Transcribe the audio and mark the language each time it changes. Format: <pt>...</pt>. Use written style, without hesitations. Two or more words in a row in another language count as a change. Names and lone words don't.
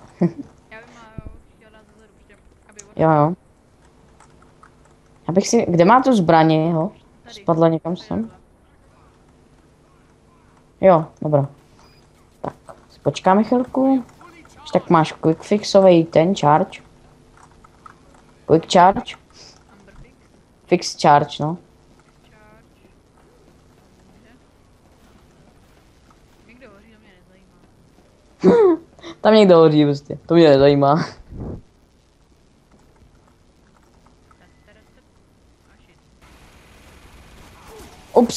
<cs>Já vím, a jo, chtěl dát zezadu, prostě, aby Jo. Abych si, kde má tu zbraně, jo? Tady. Spadla někam Tady sem? takhle. Jo, dobrá. Tak, si počkáme chvilku. Až tak máš quick fixový ten charge.</cs> <en>Quick charge? Amber fix. Fix charge, no. Charge.</en> <cs>Dobře. Někdo hoří, to mě nezajímá. Tam někdo hodí prostě, to mě nezajímá.</cs> <en>A shit.</en> <cs>Ups,</cs>